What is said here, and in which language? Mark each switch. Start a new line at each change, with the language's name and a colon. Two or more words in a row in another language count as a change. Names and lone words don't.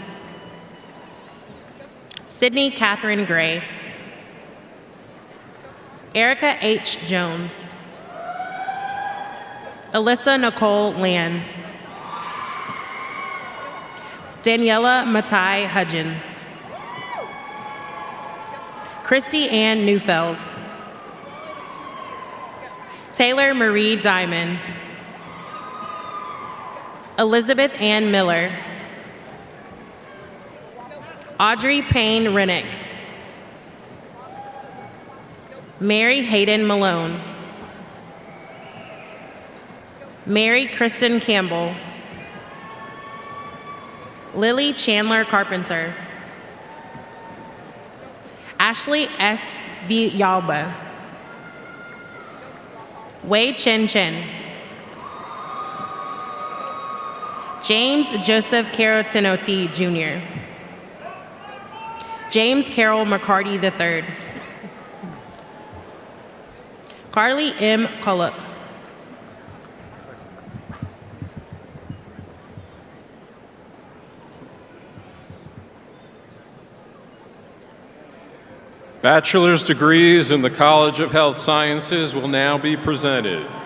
English: Sydney Catherine Gray. Erica H. Jones. Alyssa Nicole Land. Daniela Matai Hudgens. Christy Ann Neufeld. Taylor Marie Diamond. Elizabeth Ann Miller. Audrey Payne Rennick. Mary Hayden Malone. Mary Kristen Campbell. Lily Chandler Carpenter. Ashley S. Villalba. Wei Chen Chen. James Joseph Carotinoti Jr. James Carroll McCarty III. Carly M. Cullup. Bachelor's degrees in the College of Health Sciences will now be presented.